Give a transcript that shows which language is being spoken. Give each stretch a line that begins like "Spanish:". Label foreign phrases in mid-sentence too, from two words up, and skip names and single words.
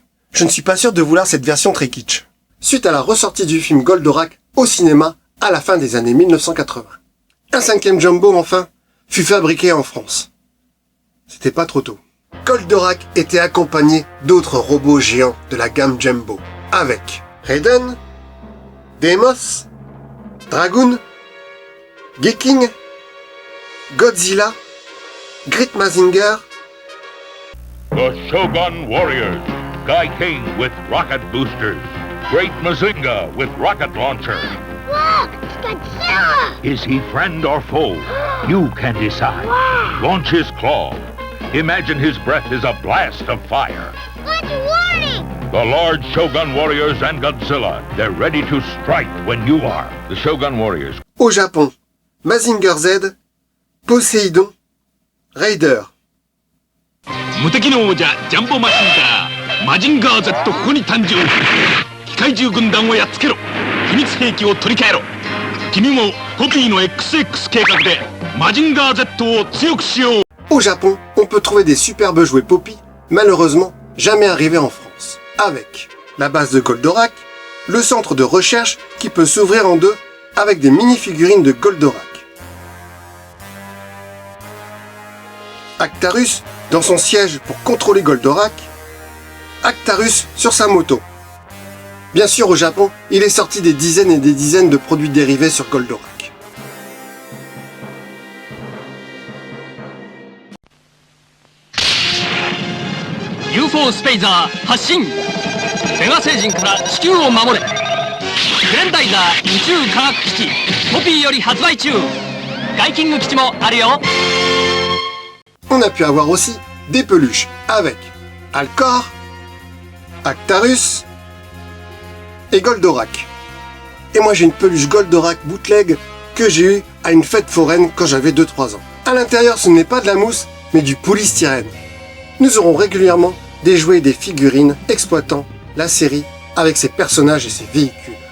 French: Je ne suis pas sûr de vouloir cette version très kitsch. Suite à la ressortie du film Goldorak au cinéma à la fin des années 1980. Un 5e Jumbo, enfin, fut fabriqué en France. C'était pas trop tôt. Goldorak était accompagné d'autres robots géants de la gamme Jumbo, avec Raiden, Deimos, Dragoon, Geeking, Godzilla, Grit Mazinger,
English: The Shogun Warriors, Guy King with rocket boosters, Great Mazinga with rocket launcher. Look, it's Godzilla! Is he friend or foe? You can decide. Wow. Launch his claw. Imagine his breath is a blast of fire. Good warning! The large Shogun Warriors and Godzilla, they're ready to strike when you are. The Shogun Warriors.
French: Au Japon, Mazinger Z, Poséidon, Raider.
Japanese: 無敵の王者ジャンボマシンガーマジンガー Z ここに誕生。機械獣軍団をやっつけろ。秘密兵器を取り替えろ。君もコピーの XX 計画でマジンガー Z を強くしよう。
French: Au Japon, on peut trouver des superbes jouets Poppy, malheureusement jamais arrivés en France. Avec la base de Goldorak, le centre de recherche qui peut s'ouvrir en deux avec des mini-figurines de Goldorak. Actarus dans son siège pour contrôler Goldorak. Actarus sur sa moto. Bien sûr, au Japon, il est sorti des dizaines et des dizaines de produits dérivés sur Goldorak.
Japanese: UFO スペイザー発進。メガ星人から地球を守れ。グレンダイザー宇宙科学基地コピーより発売中。ガイキング基地もあるよ。
French: On a pu avoir aussi des peluches avec Alcor, Actarus et Goldorak. Et moi j'ai une peluche Goldorak bootleg que j'ai eue à une fête foraine quand j'avais 2-3 ans. À l'intérieur ce n'est pas de la mousse mais du polystyrène. Nous aurons régulièrement des jouets et des figurines exploitant la série avec ses personnages et ses véhicules.